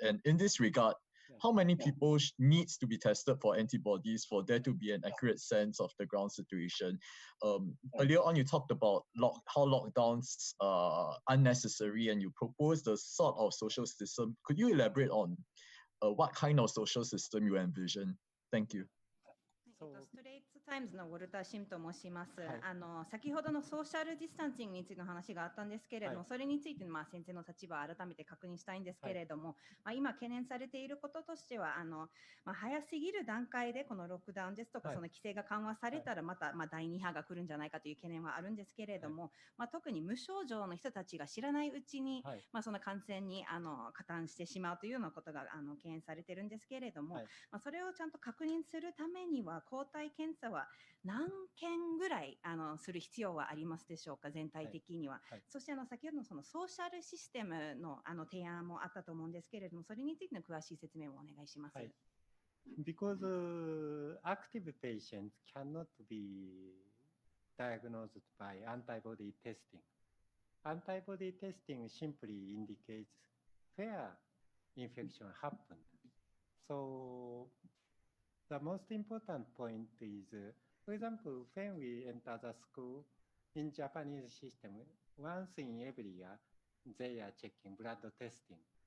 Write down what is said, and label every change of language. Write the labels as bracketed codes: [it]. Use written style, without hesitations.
[en] And in this regard, how many people needs to be tested for antibodies for there to be an accurate sense of the ground situation? Earlier on, you talked about how lockdowns are unnecessary, and you proposed a sort of social system. Could you elaborate on what kind of social system you envision? Thank you. [ja] ストレイツタイムズのウォルター・シムと申します。はい先ほどのソーシャルディスタンシングについての話があったんですけれども、はいそれについて先生の立場を改めて確認したいんですけれども、今懸念されていることとしては早すぎる段階でこのロックダウンですとか、はいその規制が緩和されたらまた第2波が来るんじゃないかという懸念はあるんですけれども、特に無症状の人たちが知らないうちに、はいその感染に加担してしまうというようなことが懸念されているんですけれども、はいそれをちゃんと確認するためには抗体検査は何件ぐらいする必要はありますでしょうか、全体的には。はいそして先ほどのそのソーシャルシステムの提案もあったと思うんですけれども、それについての詳しい説明をお願いします。はい。 [en] Because active patients cannot be diagnosed by antibody testing. Antibody testing simply indicates where infection happened. So the most important point is, for example, when we enter the school in Japanese system, once in every year, they are checking blood testing.